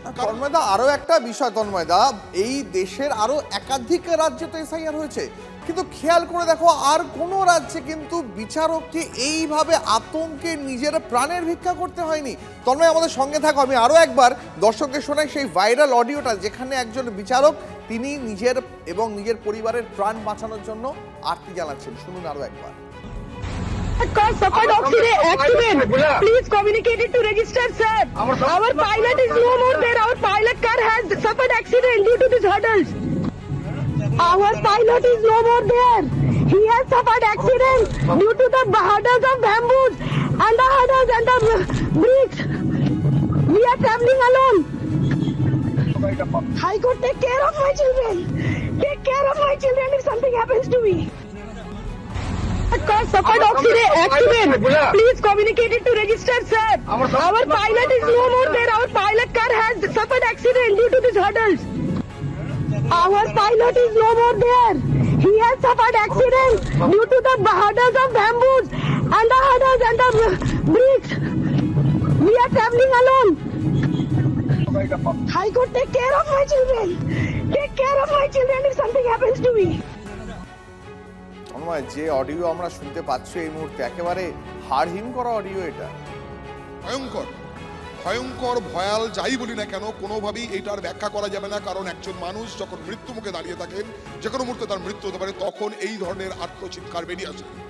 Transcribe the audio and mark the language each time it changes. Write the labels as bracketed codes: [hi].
[bn] তন্ময়দা, আরো একটা বিষয় তন্ময়দা, এই দেশের আরো একাধিক রাজ্যে তো এসআইআর হয়েছে, কিন্তু খেয়াল করে দেখো আর কোন রাজ্যে কিন্তু বিচারককে এইভাবে আতঙ্কে নিজের প্রাণের ভিক্ষা করতে হয়নি। তন্ময়, আমাদের সঙ্গে থাকো, আমি আরো একবার দর্শকদের শোনাই সেই ভাইরাল অডিওটা, যেখানে একজন বিচারক তিনি নিজের এবং নিজের পরিবারের প্রাণ বাঁচানোর জন্য আর্তি জানাচ্ছেন। শুনুন আরো একবার। [en] Car suffered accident. Please communicate it to register, sir. Our pilot is no more there. Our pilot car has suffered accident due to these hurdles. Our pilot is no more there. He has suffered accident due to the hurdles of bamboos and the hurdles and the bricks. We are traveling alone. High Court, take care of my children. Take care of my children if something happens to me. car suffered accident. Please communicate it to register, sir. Our pilot is no more there. Our pilot car has suffered accident due to these hurdles. Our pilot is no more there. He has suffered accident due to the hurdles of bamboos and the hurdles and the bricks. We are traveling alone. High Court, take care of my children. Take care of my children if something happens to me. [bn] যে audio আমরা শুনতে পাচ্ছি এই মুহূর্তে একেবারে হাড়হিম করা audio. এটা ভয়ঙ্কর ভয়ঙ্কর ভয়াল যাই বলি না কেন, কোনোভাবেই এটার ব্যাখ্যা করা যাবে না। কারণ একজন মানুষ যখন মৃত্যু মুখে দাঁড়িয়ে থাকেন, যে কোনো মুহূর্তে তার মৃত্যু হতে পারে, তখন এই ধরনের আত্মচিৎকার বেরিয়ে আসে।